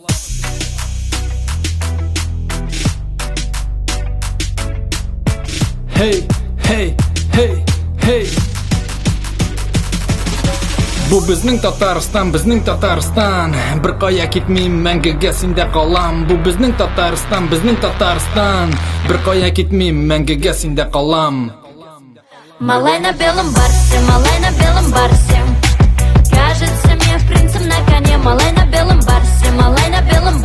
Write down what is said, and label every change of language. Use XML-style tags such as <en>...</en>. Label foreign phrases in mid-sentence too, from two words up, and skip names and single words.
<tt>Hey, hey, hey, hey. Бу безнең Татарстан, безнең Татарстан. Бер кая китмим, мәңгегә синдә калам. Бу безнең Татарстан, безнең Татарстан. Бер кая китмим, мәңгегә синдә калам.</tt> <ru>Малай на белом барсе, малай на белом барсе. Кажется мне принцем на коне. Малай на белом барсе, малай на белом</ru>